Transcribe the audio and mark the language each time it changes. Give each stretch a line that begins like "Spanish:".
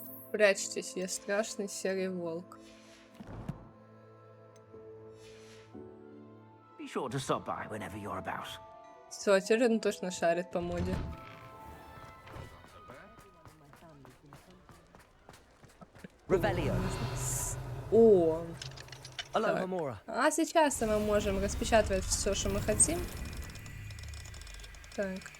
Russian: Прячьтесь, я страшный серый волк.
English: Be sure to stop by whenever you're about.
Russian: Все, теперь он точно шарит по моде. Revelio. О! Aloha Так. Mora. А сейчас мы можем распечатывать все, что мы хотим. Так.